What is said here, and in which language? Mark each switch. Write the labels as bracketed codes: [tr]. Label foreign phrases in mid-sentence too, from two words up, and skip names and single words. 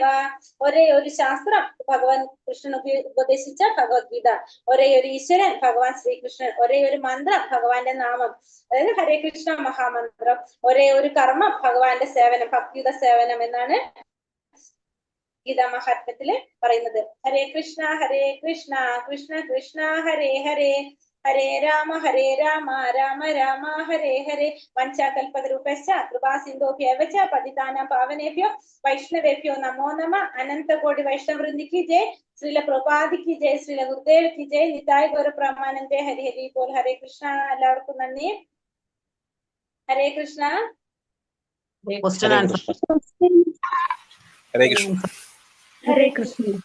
[ml] ഒരേ ഒരു ശാസ്ത്രം ഭഗവാൻ കൃഷ്ണൻ ഉപദേശിച്ച ഭഗവത്ഗീത, ഒരേ ഒരു ഈശ്വരൻ ഭഗവാൻ ശ്രീകൃഷ്ണൻ, ഒരേ ഒരു മന്ത്രം ഭഗവാന്റെ നാമം അതായത് ഹരേ കൃഷ്ണ മഹാമന്ത്രം, ഒരേ ഒരു കർമ്മം ഭഗവാന്റെ സേവനം, ഭക്തിയുടെ സേവനം എന്നാണ് ഗീതാ മഹാത്മ്യത്തില് പറയുന്നത്. [sa] ഹരേ കൃഷ്ണ കൃഷ്ണ കൃഷ്ണ ഹരേ ഹരേ, ഹരേ രാമ രാമ രാമ ഹരേ ഹരേ. വഞ്ചാകൽപതരൂപശ്ച കൃപാസിന്ധോഭ്യവ ച പതിതാനാം പാവനേഭ്യോ വൈഷ്ണവേഭ്യോ നമോ നമ. [hi] अनन्तकोटि वैष्णववृन्दि की जय, श्रील प्रभुपादि की जय, श्रील गुरुदेव की जय, निताइ गौर प्रमानन्दे. [bn] হরি হরি বোল. [ml] ഹരേ കൃഷ്ണ. എല്ലാവർക്കും നന്ദി. ഹരേ കൃഷ്ണ. [en] question answer. [ml] ഹരേ കൃഷ്ണ. ഹരേ കൃഷ്ണ.